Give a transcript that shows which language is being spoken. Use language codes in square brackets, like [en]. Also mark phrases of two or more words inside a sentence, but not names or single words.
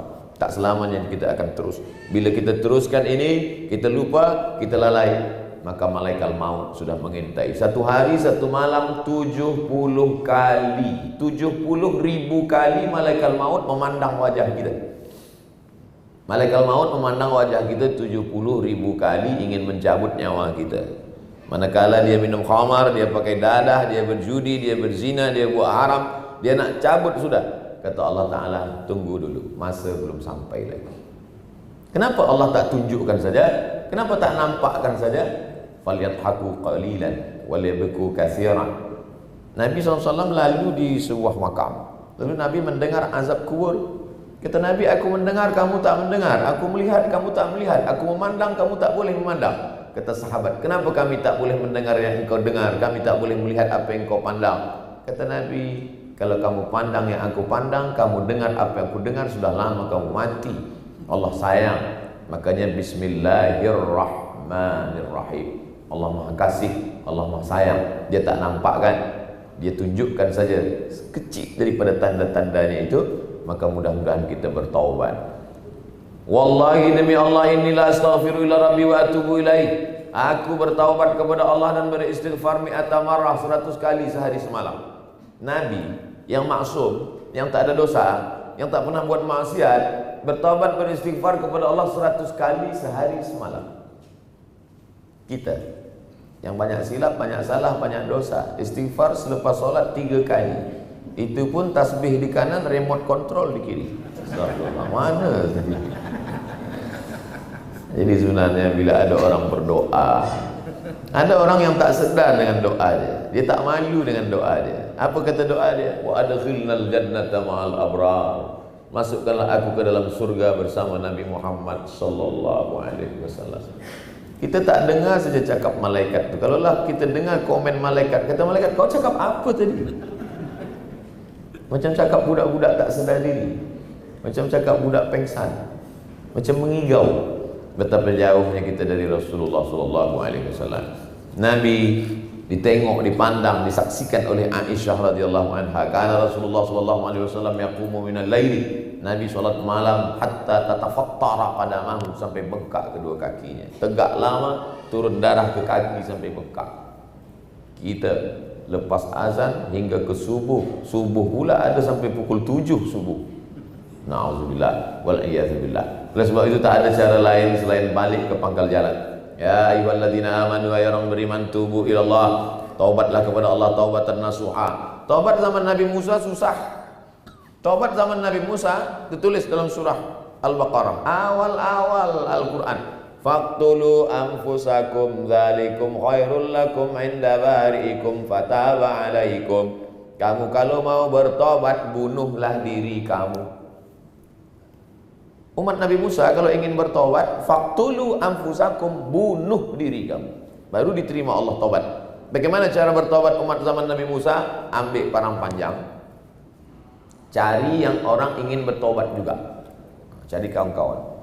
[ms] Tak selamanya kita akan terus. Bila kita teruskan ini, kita lupa, kita lalai, maka malaikat maut sudah mengintai. Satu hari, satu malam, 70 kali, 70.000 kali malaikat maut memandang wajah kita. Malaikat maut memandang wajah kita 70.000 kali, ingin mencabut nyawa kita. Manakala dia minum khamar, dia pakai dadah, dia berjudi, dia berzina, dia buat haram, dia nak cabut sudah. Kata Allah Ta'ala, tunggu dulu, masa belum sampai lagi. Kenapa Allah tak tunjukkan saja? Kenapa tak nampakkan saja? [ar] فليضحكوا قليلا وليبكوا كثيرا. [ms] Nabi SAW lalu di sebuah makam. Lalu Nabi mendengar azab kubur. Kata Nabi, aku mendengar, kamu tak mendengar. Aku melihat, kamu tak melihat. Aku memandang, kamu tak boleh memandang. Kata sahabat, kenapa kami tak boleh mendengar yang engkau dengar? Kami tak boleh melihat apa yang engkau pandang. Kata Nabi, kalau kamu pandang yang aku pandang, kamu dengar apa yang aku dengar, sudah lama kamu mati. Allah sayang. Makanya Bismillahirrahmanirrahim. [ar] الرحمن الرحيم. [ms] Allah Maha Kasih, Allah Maha Sayang. Dia tak nampak kan? Dia tunjukkan saja kecil daripada tanda-tandanya itu. Maka mudah-mudahan kita bertaubat. Wallahi demi Allah, inilah [ar] أستغفر إلى ربي وأتوب إليه. [ms] Aku bertaubat kepada Allah dan beristighfar [ar] مائة مرة, [ms] 100 kali sehari semalam. Nabi yang maksum, yang tak ada dosa, yang tak pernah buat maksiat, bertaubat beristighfar kepada Allah 100 kali sehari semalam. Kita yang banyak silap, banyak salah, banyak dosa, istighfar selepas solat 3 kali. Itu pun tasbih di kanan, [en] remote control [ms] di kiri. Astagfirullah, mana tadi? Jadi sebenarnya bila ada orang berdoa, ada orang yang tak sedar dengan doa dia. Dia tak malu dengan doa dia. Apa kata doa dia? [ar] وأدخلنا الجنة مع الأبرار. [ms] Masukkanlah aku ke dalam surga bersama Nabi Muhammad [ar] صلى الله عليه وسلم. [ms] Kita tak dengar saja cakap malaikat tu. Kalaulah kita dengar komen malaikat, kata malaikat, kau cakap apa tadi? Macam cakap budak-budak tak sedar diri, macam cakap budak pengsan, macam mengigau. Betapa jauhnya kita dari Rasulullah [ar] صلى الله عليه وسلم. [ms] Nabi ditengok, dipandang, disaksikan oleh Aisyah [ar] رضي الله عنها. Karena رسول الله صلى الله عليه وسلم يقوم من الليل. [ms] Nabi salat malam [ar] حتى تتفطر قدماه, [ms] sampai bengkak kedua kakinya. Tegak lama, turun darah ke kaki sampai bengkak. Kita lepas azan hingga ke subuh. Subuh pula ada sampai pukul 7 subuh. [ar] نعوذ بالله والعياذ بالله. [ms] Oleh sebab itu tak ada cara lain selain balik ke pangkal jalan. [ar] يا أيها الذين آمنوا, [ms] ya orang beriman, [ar] توبوا إلى الله, [ms] taubatlah kepada Allah [ar] توبة نصوحا. [ms] Taubat zaman Nabi Musa susah. Taubat zaman Nabi Musa ditulis dalam surah Al-Baqarah, awal-awal Al-Quran. [ar] فاقتلوا أنفسكم ذلكم خير لكم عند بارئكم فتاب عليكم. [ms] Kamu kalau mau bertobat, bunuhlah diri kamu. Umat Nabi Musa kalau ingin bertobat, [ar] فاقتلوا أنفسكم, [ms] bunuh diri kamu, baru diterima Allah tobat. Bagaimana cara bertobat umat zaman Nabi Musa? Ambil parang panjang, cari yang orang ingin bertobat juga, cari kawan-kawan.